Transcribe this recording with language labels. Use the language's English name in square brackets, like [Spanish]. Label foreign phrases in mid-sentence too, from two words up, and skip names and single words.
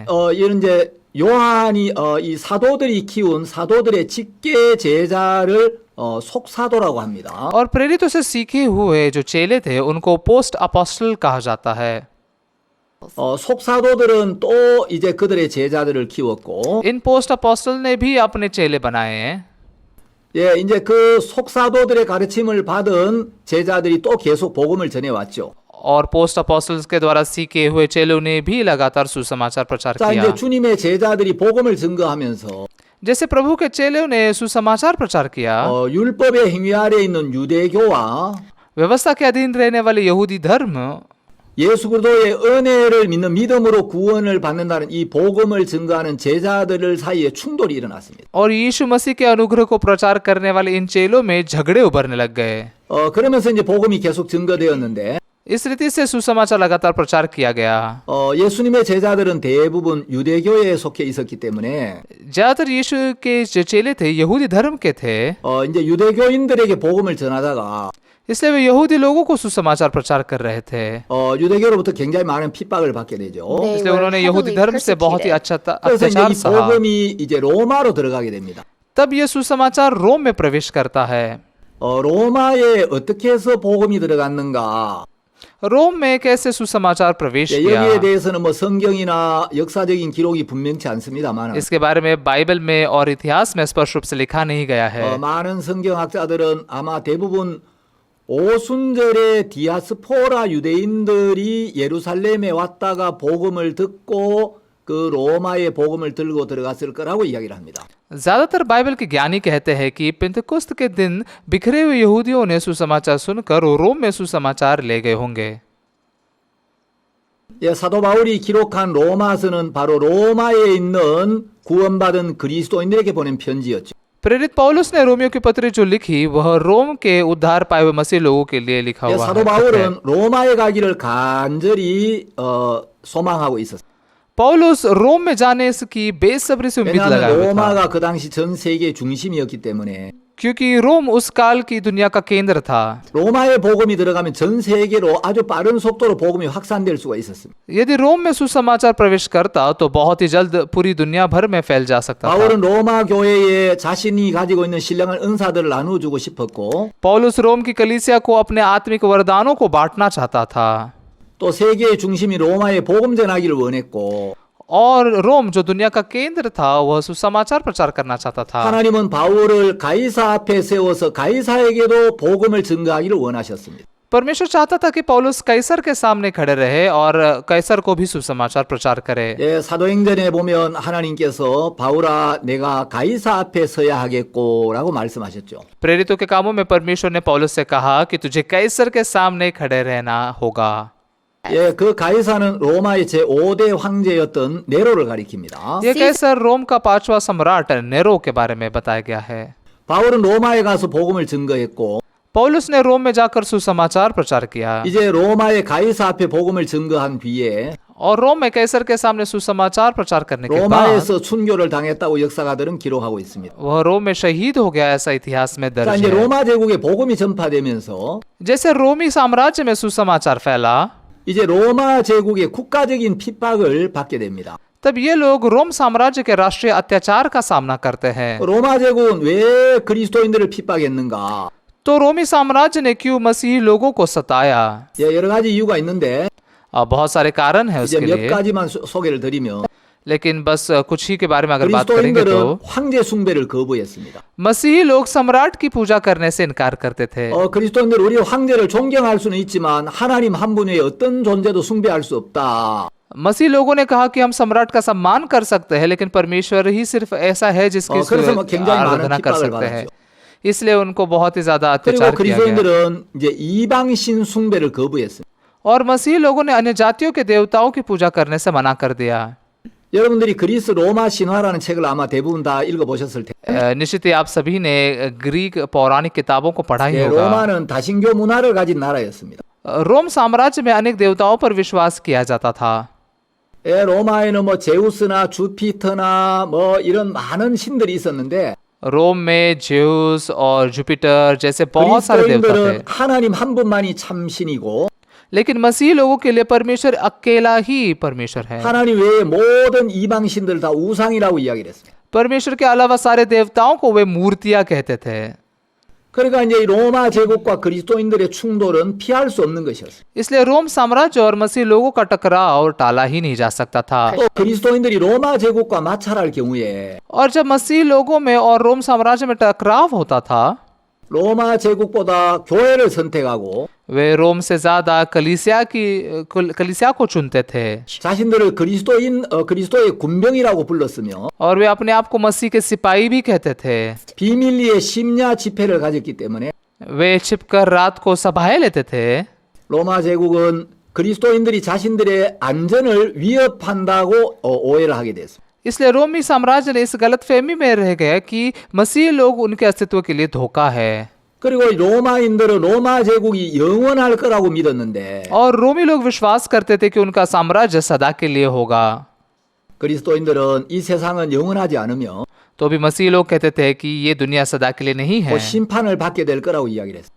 [Korean] 이런 이제 요한이 이 사도들이 키운 사도들의 직계 제자를 속사도라고 합니다. [Hindi] और प्रेरितों से सीखे हुए जो चेले थे उनको [English] post apostle [Hindi] कहा जाता है। [Korean] 속사도들은 또 이제 그들의 제자들을 키웠고 [Hindi] इन [English] post apostle [Hindi] ने भी अपने चेले बनाए हैं। [Korean] 예, 이제 그 속사도들의 가르침을 받은 제자들이 또 계속 복음을 전해왔죠. [Hindi] और [English] post apostles [Hindi] के द्वारा सीखे हुए चेलों ने भी लगातार सुसमाचार प्रचार [Korean] 자, [Hindi] किया। [Korean] 이제 주님의 제자들이 복음을 증거하면서 [Hindi] जैसे प्रभु के चेलों ने सुसमाचार प्रचार किया, [Korean] 율법의 행위 아래에 있는 유대교와 [Hindi] व्यवस्था के अधीन रहने वाले यहूदी धर्म [Korean] 예수 그리스도의 은혜를 믿는 믿음으로 구원을 받는다는 이 복음을 증거하는 제자들 사이에 충돌이 일어났습니다. [Hindi] और यीशु मसीह के अनुग्रह को प्रचार करने वाले इन चेलों में झगड़े उभरने लग गए। [Korean] 그러면서 이제 복음이 계속 증거되었는데 [Hindi] इस रीति से सुसमाचार लगातार प्रचार किया गया। [Korean] 예수님의 제자들은 대부분 유대교에 속해 있었기 때문에 [Hindi] ज्यादातर यीशु के जो चेले थे यहूदी धर्म के थे, [Korean] 이제 유대교인들에게 복음을 전하다가 [Hindi] इसलिए वे यहूदी लोगों को सुसमाचार प्रचार कर रहे थे। [Korean] 유대교로부터 굉장히 많은 핍박을 받게 되죠. [English] They [Hindi] इसलिए [English] were [Hindi] उन्होंने यहूदी [English] heavily [Hindi] धर्म से बहुत ही [English] persecuted. [Korean] 그래서 이제 [Hindi] अत्याचार [Korean] 이 [Hindi] सहा। [Korean] 복음이 이제 로마로 들어가게 됩니다. [Hindi] तब ये सुसमाचार रोम में प्रवेश करता है। [Korean] 로마에 어떻게 해서 복음이 들어갔는가? [Hindi] रोम में कैसे सुसमाचार प्रवेश [Korean] 여기에 [Hindi] किया, [Korean] 대해서는 뭐 성경이나 역사적인 기록이 분명치 않습니다만 [Hindi] इसके बारे में बाइबल में और इतिहास में स्पष्ट रूप से लिखा नहीं गया है। [Korean] 많은 성경학자들은 아마 대부분 오순절에 디아스포라 유대인들이 예루살렘에 왔다가 복음을 듣고 그 로마의 복음을 들고 들어갔을 거라고 이야기를 합니다. [Hindi] ज्यादातर बाइबल के ज्ञानी कहते हैं कि पेंतकुस्त के दिन बिखरे हुए यहूदियों ने सुसमाचार सुनकर रोम में सुसमाचार ले गए होंगे। [Korean] 사도 바울이 기록한 로마서는 바로 로마에 있는 구원받은 그리스도인들에게 보낸 편지였죠. [Hindi] प्रेरित पौलुस ने रोमियो की पत्री जो लिखी वह रोम के उद्धार पाए हुए मसीह लोगों के लिए लिखा हुआ [Korean] 사도 [Hindi] है। [Korean] 바울은 로마에 가기를 간절히 소망하고 있었어요. [Hindi] पौलुस रोम में जाने की बेसब्री से उम्मीद लगाए [Korean] 왜냐하면 [Hindi] हुए था, [Korean] 로마가 그 당시 전 세계의 중심이었기 때문에 [Hindi] क्योंकि रोम उस काल की दुनिया का केंद्र था। [Korean] 로마의 복음이 들어가면 전 세계로 아주 빠른 속도로 복음이 확산될 수가 있었습니다. [Hindi] यदि रोम में सुसमाचार प्रवेश करता तो बहुत ही जल्द पूरी दुनिया भर में फैल जा सकता था। [Korean] 바울은 로마 교회에 자신이 가지고 있는 신령한 은사들을 나눠주고 싶었고 [Hindi] पौलुस रोम की कलीसिया को अपने आत्मिक वरदानों को बांटना चाहता था, [Korean] 또 세계의 중심이 로마에 복음 전하기를 원했고 [Hindi] और रोम जो दुनिया का केंद्र था वह सुसमाचार प्रचार करना चाहता था। [Korean] 하나님은 바울을 가이사 앞에 세워서 가이사에게도 복음을 증거하기를 원하셨습니다. [Hindi] परमेश्वर चाहता था कि पौलुस कैसर के सामने खड़े रहे और कैसर को भी सुसमाचार प्रचार करे। [Korean] 사도행전에 보면 하나님께서 바울아 내가 가이사 앞에 서야 하겠고라고 말씀하셨죠. [Hindi] प्रेरितों के कामों में परमेश्वर ने पौलुस से कहा कि तुझे कैसर के सामने खड़े रहना होगा। [Korean] 그 가이사는 로마의 제5대 황제였던 네로를 가리킵니다. [Hindi] ये कैसर रोम का 5वां सम्राट नेरो के बारे में बताया गया है। [Korean] 바울은 로마에 가서 복음을 증거했고 [Hindi] पौलुस ने रोम में जाकर सुसमाचार प्रचार किया [Korean] 이제 로마의 가이사 앞에 복음을 증거한 뒤에 [Hindi] और रोम में कैसर के सामने सुसमाचार प्रचार करने के बाद [Korean] 로마에서 순교를 당했다고 역사가들은 기록하고 있습니다. [Hindi] वह रोम में शहीद हो गया, ऐसा इतिहास में [Korean] 자, [Hindi] दर्ज [Korean] 이제 [Hindi] है। [Korean] 로마 제국에 복음이 전파되면서 [Hindi] जैसे रोमी साम्राज्य में सुसमाचार फैला, [Korean] 이제 로마 제국의 국가적인 핍박을 받게 됩니다. [Hindi] तब ये लोग रोम साम्राज्य के राष्ट्रीय अत्याचार का सामना करते हैं। [Korean] 로마 제국은 왜 그리스도인들을 핍박했는가? [Hindi] तो रोमी साम्राज्य ने क्यों मसीही लोगों को सताया? [Korean] 여러 가지 이유가 있는데 [Hindi] बहुत सारे कारण है [Korean] 이제 [Hindi] उसके [Korean] 몇 [Hindi] लिए, [Korean] 가지만 소개를 드리면 [Hindi] लेकिन बस कुछ ही के बारे में अगर बात करेंगे [Korean] 그리스도인들은 [Hindi] तो [Korean] 황제 숭배를 거부했습니다. [Hindi] मसीही लोग सम्राट की पूजा करने से इनकार करते थे। [Korean] 그리스도인들 우리 황제를 존경할 수는 있지만 하나님 한 분 외에 어떤 존재도 숭배할 수 없다. [Hindi] मसीह लोगों ने कहा कि हम सम्राट का सम्मान कर सकते हैं, लेकिन परमेश्वर ही सिर्फ ऐसा है जिसकी [Korean] 그래서 뭐 굉장히 많은 [Hindi] आराधना कर [Korean] 핍박을 [Hindi] सकते हैं। [Korean] 받았죠. [Hindi] इसलिए उनको बहुत ही ज्यादा [Korean] 그리고 [Hindi] अत्याचार किया गया। [Korean] 그리스도인들은 이제 이방신 숭배를 거부했습니다. [Hindi] और मसीह लोगों ने अन्य जातियों के देवताओं की पूजा करने से मना कर दिया। [Korean] 여러분들이 그리스 로마 신화라는 책을 아마 대부분 다 읽어보셨을 텐데 [Hindi] निश्चित ही आप सभी ने ग्रीक पौराणिक किताबों को पढ़ा ही होगा। [Korean] 로마는 다신교 문화를 가진 나라였습니다. [Hindi] रोम साम्राज्य में अनेक देवताओं पर विश्वास किया जाता था। [Korean] 로마에는 뭐 제우스나 주피터나 뭐 이런 많은 신들이 있었는데 [Hindi] रोम में जेउस और जुपिटर जैसे बहुत सारे देवता थे, [Korean] 그리스도인들은 하나님 한 분만이 참 신이고 [Hindi] लेकिन मसीह लोगों के लिए परमेश्वर अकेला ही परमेश्वर है। [Korean] 하나님 외에 모든 이방 신들 다 우상이라고 이야기를 했습니다. [Hindi] परमेश्वर के अलावा सारे देवताओं को वे मूर्तियां कहते थे। [Korean] 그러니까 이제 이 로마 제국과 그리스도인들의 충돌은 피할 수 없는 것이었어요. [Hindi] इसलिए रोम साम्राज्य और मसीह लोगों का टकराव टाला ही नहीं जा सकता था। [Korean] 또 그리스도인들이 로마 제국과 마찰할 경우에 [Hindi] और जब मसीह लोगों में और रोम साम्राज्य में टकराव होता था, [Korean] 로마 제국보다 교회를 선택하고 [Hindi] वे रोम से ज्यादा कलीसिया को चुनते थे [Korean] 자신들을 그리스도의 군병이라고 불렀으며 [Hindi] और वे अपने आप को मसीह के सिपाही भी कहते थे। [Korean] 비밀리에 심야 집회를 가졌기 때문에 [Hindi] वे छिपकर रात को सभाएं लेते थे। [Korean] 로마 제국은 그리스도인들이 자신들의 안전을 위협한다고 오해를 하게 됐습니다. [Hindi] इसलिए रोमी साम्राज्य ने इस गलतफहमी में रह गए कि मसीह लोग उनके अस्तित्व के लिए धोखा है [Korean] 그리고 로마인들은 로마 제국이 영원할 거라고 믿었는데 [Hindi] और रोमी लोग विश्वास करते थे कि उनका साम्राज्य सदा के लिए होगा। [Korean] 그리스도인들은 이 세상은 영원하지 않으며 [Hindi] तो भी मसीह लोग कहते थे कि ये दुनिया सदा के लिए नहीं है [Korean] 곧 심판을 받게 될 거라고 이야기를 했어요.